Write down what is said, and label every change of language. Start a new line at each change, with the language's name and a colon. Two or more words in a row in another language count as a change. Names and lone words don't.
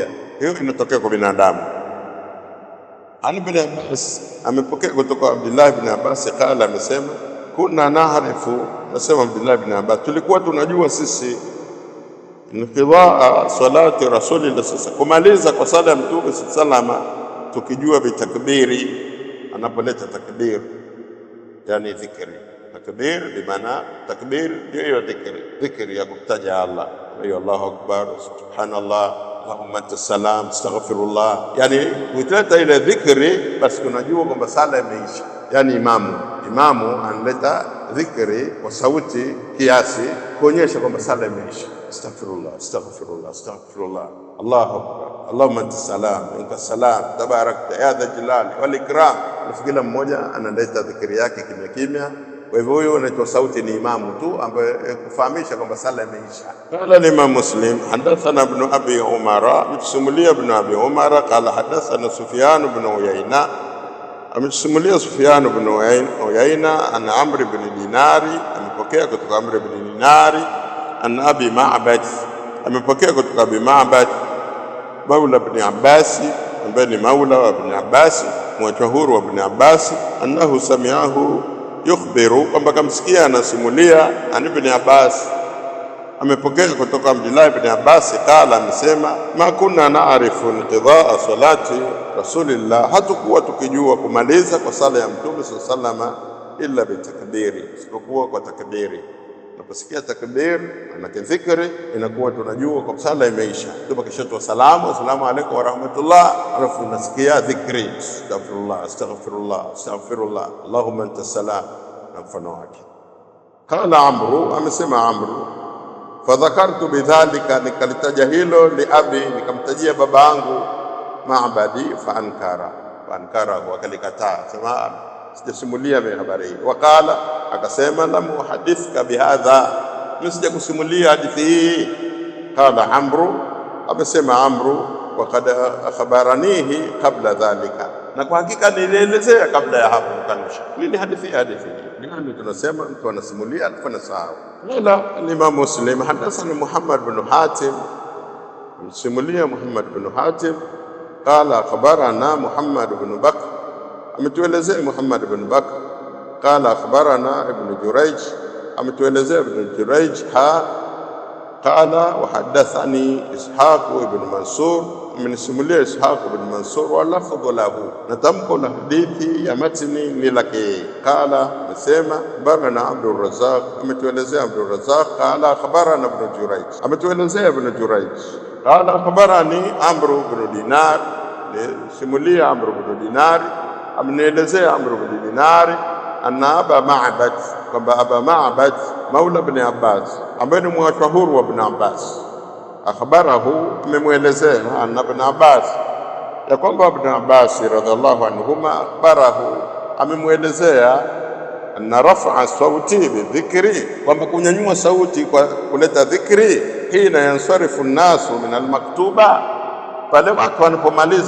Swahili: Hiyo inatokea kwa binadamu. Ibn Abbas amepokea kutoka Abdullah ibn Abbas, qala, amesema
Arabic: كنا نعرف,
Swahili: nasema Abdullah ibn Abbas, tulikuwa tunajua sisi
Arabic: انقضاء صلاة رسول الله,
Swahili: sasa kumaliza kwa sala ya Mtume salama, tukijua bitakbiri, anapoleta takbir, yani dhikri. Takbir bimaana takbir ndio dhikri ya kumtaja Allah, ayo
Arabic: الله أكبر، سبحان الله، اللهم أنت السلام، أستغفر الله.
Swahili: Yani ukileta ile dhikri, basi tunajua kwamba sala imeisha. Yani imamu analeta dhikri kwa sauti kiasi kuonyesha kwamba sala imeisha.
Arabic: أستغفر الله، أستغفر الله، أستغفر الله، الله أكبر، اللهم أنت السلام، ومنك السلام، تباركت يا ذا الجلال والإكرام.
Swahili: Kila mmoja analeta dhikri yake kimya kimya. Kwa hivyo huyo anaitwa sauti ni imamu tu, ambaye kufahamisha kwamba sala imeisha.
Arabic: قال الإمام مسلم، حدثنا ابن أبي عمر, mtusimulia ibn Abi Umara, قال حدثنا سفيان بن عيينة, amtusimulia Sufyan ibn Uyayna an Amr ibn Dinari,
Swahili: amepokea kutoka Amr ibn Dinari, an Abi Ma'bad, amepokea kutoka Abi Ma'bad maula ibn Abbas, ambaye ni maula wa ibn Abbas, mwachahuru wa ibn Abbas,
Arabic: أنه سمعه يخبر,
Swahili: kwamba kamsikia anasimulia an ibn Abbas, amepokea kutoka Abdullah ibn Abbas, qala, amesema
Arabic: ما كنا نعرف انقضاء صلاة رسول الله,
Swahili: hatukuwa tukijua kumaliza kwa sala ya Mtume
Arabic: صلى الله إلا بالتكبير,
Swahili: isipokuwa kwa takbiri. Tunaposikia takbir na dhikri, inakuwa tunajua kwa sala imeisha. Ndio kishatoa salamu,
Arabic: السلام عليكم ورحمة الله,
Swahili: alafu unasikia dhikri,
Arabic: أستغفر الله، أستغفر الله، أستغفر الله، اللهم أنت السلام,
Swahili: na mfano wake.
Arabic: قال عمرو,
Swahili: amesema Amru,
Arabic: فذكرت بذلك,
Swahili: nikalitaja hilo
Arabic: لأبي,
Swahili: nikamtajia babangu Ma'badi, faankara, wakalikataa, sema sijasimulia mimi habari hii. Waqala, akasema
Arabic: لم أحدثك بهذا,
Swahili: mimi sijakusimulia hadithi hii.
Arabic: قال عمرو,
Swahili: amesema Amru,
Arabic: وقد أخبرنيه قبل ذلك,
Swahili: na kwa hakika nilielezea kabla ya hapo kanusha. Nini hadithi hii? Ndio tunasema mtu anasimulia alafu anasahau.
Arabic: قال الإمام مسلم، حدثنا محمد بن حاتم, simulia Muhammad bin Hatim, قال أخبرنا محمد بن بكر, ametuelezea Muhammad ibn Bakr, قال أخبرنا ابن جريج, ametuelezea ibn Jurayj, قال وحدثني إسحاق بن منصور, amenisimulia Ishaq ibn Mansur, واللفظ له,
Swahili: na tamko la hadithi ya matni ni lake. Qala, amesema akhbarana Abdul Razzaq, ametuelezea Abdul Razzaq,
Arabic: قال أخبرنا ابن جريج, ametuelezea ibn Jurayj, قال أخبرني عمرو بن دينار, simulia Amr ibn Dinar, amenielezea Amr ibn Dinari أن أبا معبد, kwamba
Swahili: Aba Ma'bad maula ibn Abbas, ambaye ni mwashahuru wa ibn Abbas, akhbarahu, amemwelezea anna ibn Abbas, ya kwamba ibn Abbas
Arabic: رضي الله عنهما,
Swahili: akhbarahu, amemwelezea
Arabic: أن رفع الصوت بالذكر,
Swahili: kwamba kunyanyua sauti kwa kuleta dhikri,
Arabic: حين ينصرف الناس من المكتوبة,
Swahili: pale watu wanapomaliza